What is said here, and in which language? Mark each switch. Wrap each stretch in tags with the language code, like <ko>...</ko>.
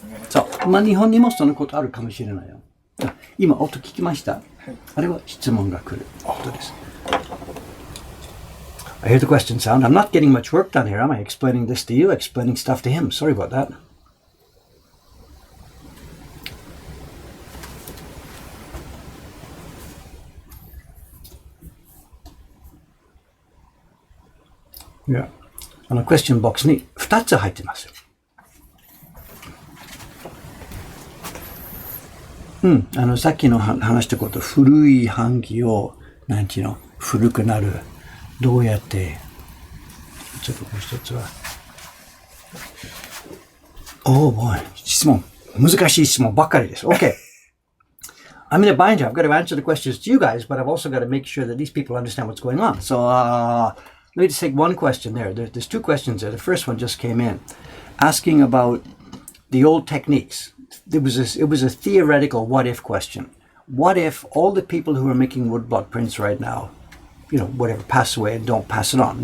<ja>そう。日本にもそのことあるかもしれないよ。今、音聞きました？あれは質問が来る音です。</ja> <en>I hear the question sound. I'm not getting much work done here. Am I explaining this to you? Explaining stuff to him. Sorry about that. Yeah.</en> <ja>クエスチョンボックスに2つ入ってます。さっきの話したこと、古い版木を、古くなる。どうやって、ちょっともう一つは。 boy. 質問。難しい質問ばっかりです。</ja> <en>Okay. I'm in a bind here. I've got to answer the questions to you guys, but I've also got to make sure that these people understand what's going on. So, let me just take one question there. There's two questions there. The first one just came in, asking about the old techniques. It was a theoretical what-if question. What if all the people who are making woodblock prints right now, whatever, pass away and don't pass it on?</en>